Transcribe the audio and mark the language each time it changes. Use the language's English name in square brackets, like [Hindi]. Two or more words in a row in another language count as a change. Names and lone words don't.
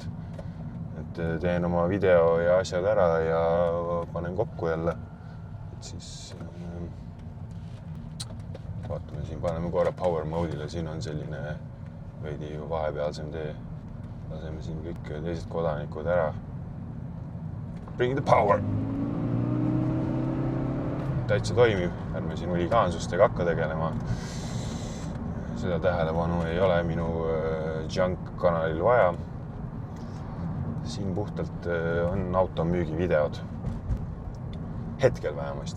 [Estonian] Et teen oma video ja asjad ära ja panen kokku jälle. Et siis vaatame siin, paneme korra [English] power mode'ile, [Estonian] siin on selline veidi vahepealsem tee. Laseme siin kõik teised kodanikud ära. [English] Bring the power! [Estonian] Täitsa toimib, ärme siin huligaansustega hakka tegelema. Seda tähelepanu ei ole minu junk kanalil vaja. Siin puhtalt on automüügivideod. Hetkel vähemasti.